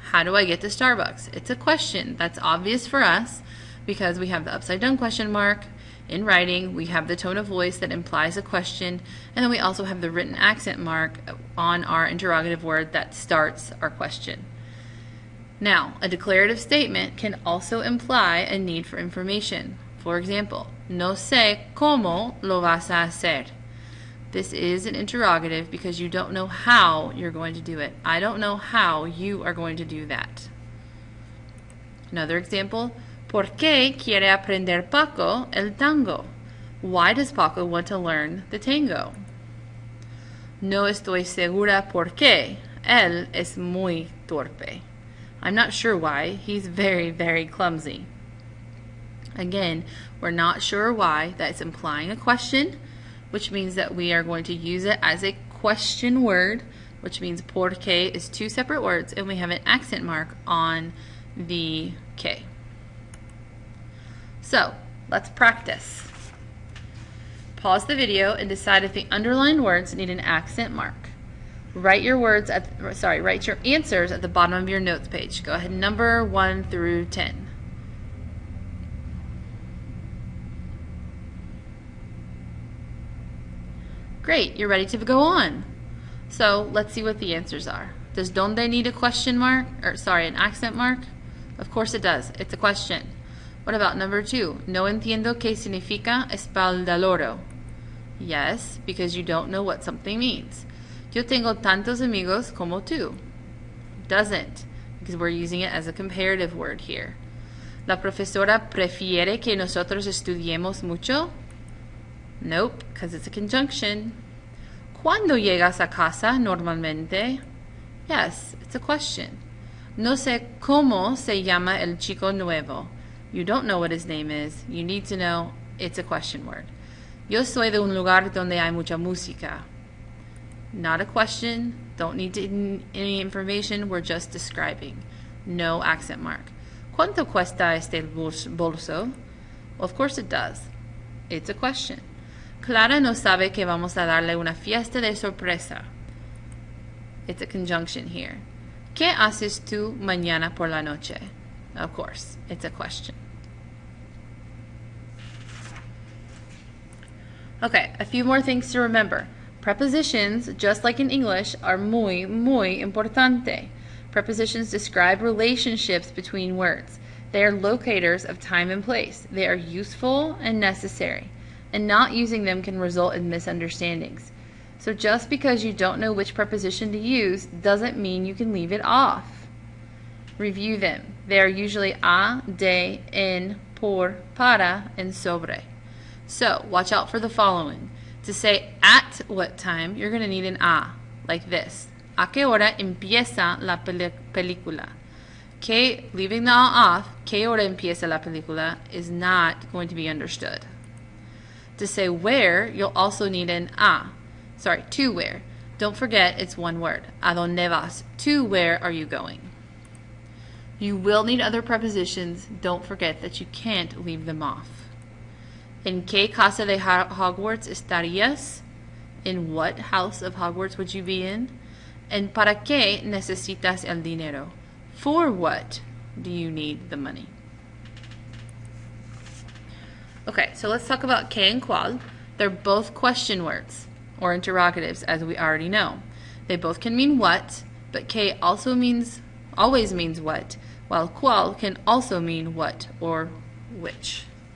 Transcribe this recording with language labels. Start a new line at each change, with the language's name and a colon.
English: How do I get to Starbucks? It's a question. That's obvious for us because we have the upside down question mark. In writing, we have the tone of voice that implies a question, and then we also have the written accent mark on our interrogative word that starts our question. Now, a declarative statement can also imply a need for information. For example,
Spanish: no sé cómo lo vas a hacer.
English: This is an interrogative because you don't know how you're going to do it. I don't know how you are going to do that. Another example,
Spanish: ¿por qué quiere aprender Paco el tango?
English: Why does Paco want to learn the tango?
Spanish: No estoy segura por qué. Él es muy torpe.
English: I'm not sure why. He's very, very clumsy. Again, we're not sure why. That's implying a question, which means that we are going to use it as a question word, which means por qué is two separate words, and we have an accent mark on the K. So, let's practice. Pause the video and decide if the underlined words need an accent mark. Write your answers at the bottom of your notes page. Go ahead and number 1 through 10. Great, you're ready to go on. So let's see what the answers are. Does donde need a question mark? An accent mark? Of course it does. It's a question. What about number 2?
Spanish: No entiendo qué significa espaldaloro.
English: Yes, because you don't know what something means.
Spanish: Yo tengo tantos amigos como tú.
English: Doesn't, because we're using it as a comparative word here.
Spanish: La profesora prefiere que nosotros estudiemos mucho.
English: Nope, because it's a conjunction.
Spanish: ¿Cuándo llegas a casa normalmente?
English: Yes, it's a question.
Spanish: No sé cómo se llama el chico nuevo.
English: You don't know what his name is. You need to know it's a question word.
Spanish: Yo soy de un lugar donde hay mucha música.
English: Not a question. Don't need any information. We're just describing. No accent mark.
Spanish: ¿Cuánto cuesta este bolso?
English: Well, of course it does. It's a question.
Spanish: Clara no sabe que vamos a darle una fiesta de sorpresa.
English: It's a conjunction here.
Spanish: ¿Qué haces tú mañana por la noche?
English: Of course, it's a question. Okay, a few more things to remember. Prepositions, just like in English, are
Spanish: muy, muy importante.
English: Prepositions describe relationships between words. They are locators of time and place. They are useful and necessary, and not using them can result in misunderstandings. So just because you don't know which preposition to use doesn't mean you can leave it off. Review them. They are usually a, de, en, por, para, and sobre. So watch out for the following. To say at what time, you're going to need an a, like this.
Spanish: ¿A qué hora empieza la película?
English: Que, leaving the a off,
Spanish: ¿qué hora empieza la película
English: is not going to be understood. To say where, you'll also need an a. Sorry, to where. Don't forget it's one word.
Spanish: ¿A dónde vas?
English: To where are you going? You will need other prepositions. Don't forget that you can't leave them off.
Spanish: ¿En qué casa de Hogwarts estarías?
English: In what house of Hogwarts would you be in?
Spanish: And ¿para qué necesitas el dinero?
English: For what do you need the money? Okay, so let's talk about que and cuál. They're both question words or interrogatives, as we already know. They both can mean what, but que also always means what, while cuál can also mean what or which.